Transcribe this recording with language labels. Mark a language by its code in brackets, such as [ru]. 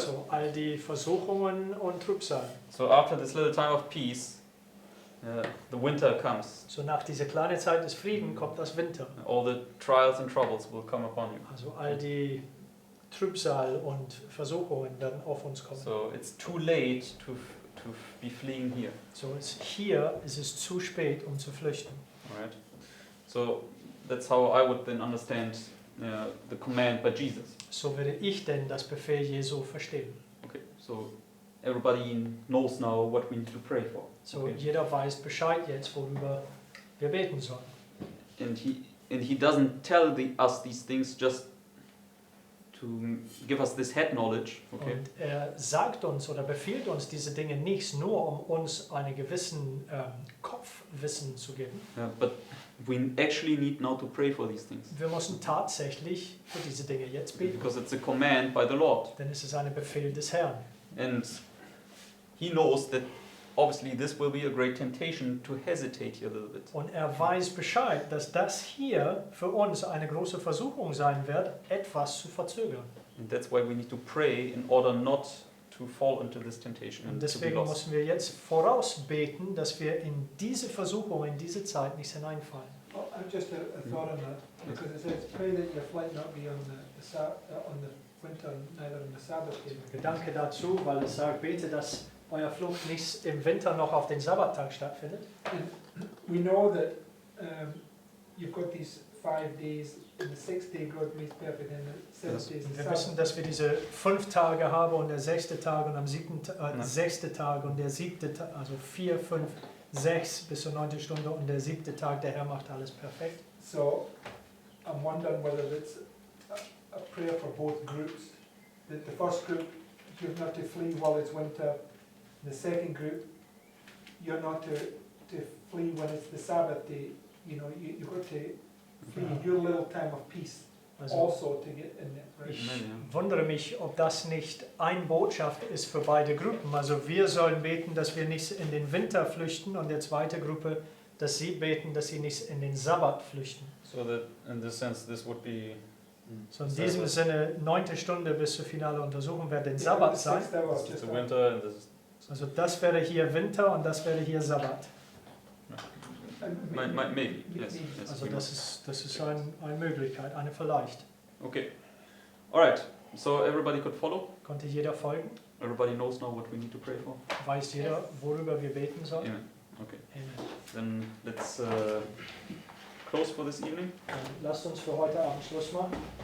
[de] So, all die Versuchungen und Trübsal. [en] So after this little time of peace, the winter comes. [de] So, nach dieser kleinen Zeit des Friedens kommt das Winter. [en] All the trials and troubles will come upon you. [de] Also, all die Trübsal und Versuchungen werden auf uns kommen. [en] So it's too late to be fleeing here. [de] So, hier ist es zu spät, um zu flüchten. [en] Alright. So that's how I would then understand the command by Jesus. [de] So würde ich denn das Befehl Jesu verstehen. [en] Okay. So everybody knows now what we need to pray for. [de] So, [en] Okay. [de] jeder weiß Bescheid jetzt, worüber wir beten sollen. [en] And he doesn't tell us these things just to give us this head knowledge. Okay. [de] Und er sagt uns oder befiehlt uns diese Dinge nicht nur, um uns einen gewissen Kopfwissen zu geben. [en] Yeah, but we actually need now to pray for these things. [de] Wir müssen tatsächlich für diese Dinge jetzt beten, [en] Because it's a command by the Lord. [de] denn es ist ein Befehl des Herrn. [en] And he knows that obviously this will be a great temptation to hesitate here a little bit. [de] Und er weiß Bescheid, dass das hier für uns eine große Versuchung sein wird, etwas zu verzögern. [en] And that's why we need to pray in order not to fall into this temptation [de] Und [en] and to be [de] deswegen [en] lost. [de] müssen wir jetzt vorausbeten, dass wir in diese Versuchung, in diese Zeit nicht hineinfallen. [en] Just a thought on that, because it says, pray that your flight not be on on the winter, neither on the Sabbath day. [de] Gedanke dazu, weil es sagt, bete, dass euer Flug nicht im Winter noch auf den Sabbattag stattfindet. [en] And we know that you've got these 5 days, and the 6th day God makes perfect, and the 7th day is the [de] Wir [en] Sabbath. [de] wissen, dass wir diese 5 Tage haben und der 6. Tag und am 7. Ja. 6. Tag und der 7. Tag, also 4, 5, 6 bis zur 9. Stunde und der 7. Tag, der Herr macht alles perfekt. [en] So I'm wondering whether it's a prayer for both groups. That the first group, you're not to flee while it's winter. The second group, you're not to flee when it's the Sabbath day. You know, you've got to flee in your little time of peace [de] Also [en] also to get in there, right? [de] ich wundere mich, ob das nicht eine Botschaft ist für beide Gruppen. Also wir sollen beten, dass wir nicht in den Winter flüchten und der zweite Gruppe, dass sie beten, dass sie nicht in den Sabbat flüchten. [en] So that in this sense this would be [de] So in diesem Sinne, 9. Stunde bis zur finale Untersuchung wird den Sabbat sein. [en] it's the winter and this is [de] Also das wäre hier Winter und das wäre hier Sabbat. [en] maybe yes. [de] Also das ist eine Möglichkeit, eine vielleicht. [en] Okay. Alright. So everybody could follow. [de] Konnte jeder folgen? [en] Everybody knows now what we need to pray for. [de] Weiß jeder, worüber wir beten sollen? [en] Amen. Okay. Amen. Then let's close for this evening. [de] Dann lasst uns für heute Abend Schluss machen.